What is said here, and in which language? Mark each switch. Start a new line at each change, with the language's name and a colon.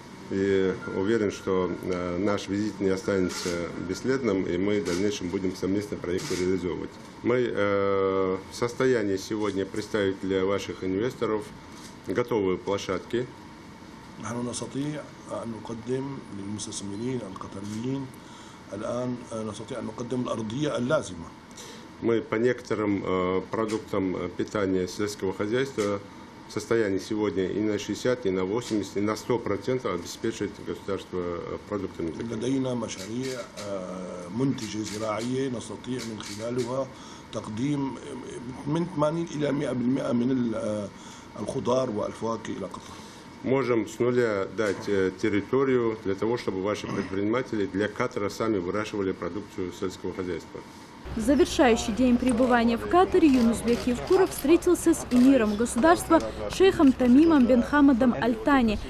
Russian: И уверен, что наш визит не останется бесследным, и мы в дальнейшем будем совместно проекты реализовывать. Мы в состоянии сегодня представить для ваших инвесторов готовые площадки.
Arabic: نحن نستطيع أن نقدم للمستثمرين القطريين الآن نستطيع أن نقدم الأرضية اللازمة.
Russian: Мы по некоторым продуктам питания сельского хозяйства в состоянии сегодня и на 60, и на 80, и на 100% обеспечивать государство продуктами.
Arabic: لدينا مشاريع منتجة زراعية نستطيع من خلالها تقديم من 80 إلى 100% من الخضار والفواكه إلى قطر.
Russian: Можем с нуля дать территорию для того, чтобы ваши предприниматели для Катара сами выращивали продукцию сельского хозяйства. В завершающий день пребывания в Катаре Юнусбек Евкуров встретился с эмиром государства шейхом Тамимом бен Хамадом Аль-Тани.